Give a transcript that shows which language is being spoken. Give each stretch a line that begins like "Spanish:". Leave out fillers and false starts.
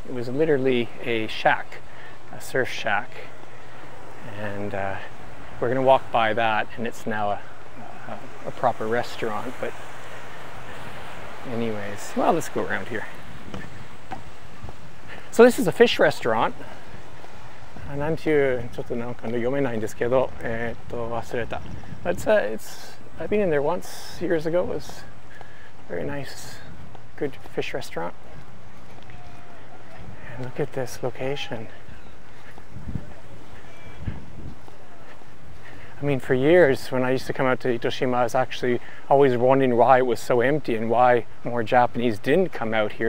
English: It was literally a shack, a surf shack, and we're going to walk by that, and it's now a proper restaurant. But anyways, well, let's go around here. So this is a fish restaurant.
Japanese: なんていうちょっとなんか読めないんですけど、忘れた。
English: But I've been in there once years ago. It was a very nice, good fish restaurant. And look at this location. I mean, for years when I used to come out to Itoshima, I was actually always wondering why it was so empty and why more Japanese didn't come out here.